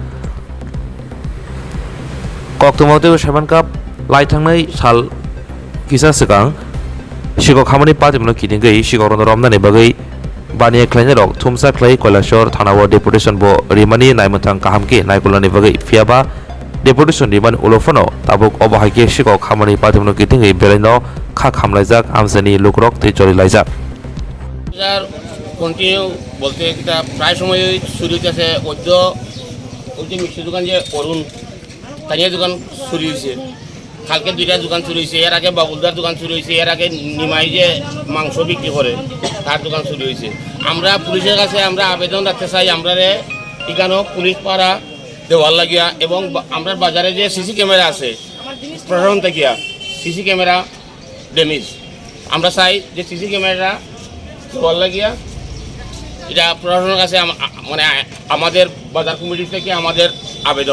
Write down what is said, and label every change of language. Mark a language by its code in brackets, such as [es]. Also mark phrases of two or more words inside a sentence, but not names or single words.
[trp] koktumote [en] seven cup [trp] laithangnai sal kisa sikang sikok hamani patimon kitingai sikok romnani bagai bani khlaidarok thumsa khlai Koilashor thanao deputation bo rimani naimthang kahamke naikulani bagai fiaba Deputation Riman Ulofono tabuk obahake sikok khamani patimon kitingai belaino kha khamlaijak amsani lukrok te chori laijak [bn] কন্টিনিউ বলতে এটা প্রায় সময় চুরি হইতেছে ওই যে মিষ্টি দোকান যে অরুণ স্থানীয় দোকান চুরি হয়েছে কালকে দুইটা দোকান চুরি হয়েছে এর আগে বাবুলদার দোকান চুরি হয়েছে এর আগে নিমাই যে মাংস বিক্রি করে তার দোকান চুরি হয়েছে আমরা পুলিশের কাছে আমরা আবেদন রাখতে চাই আমরা এখানেও পুলিশ পাড়া দেওয়ার লাগিয়া এবং আমরা বাজারে যে [en] CC camera [bn] আছে প্রশাসন থেকে [en] CC camera damage [bn] আমরা চাই যে [en] CC camera [bn] দেওয়ার লাগিয়া এটা প্রশাসনের কাছে মানে আমাদের বাজার কমিটি থেকে আমাদের আবেদন।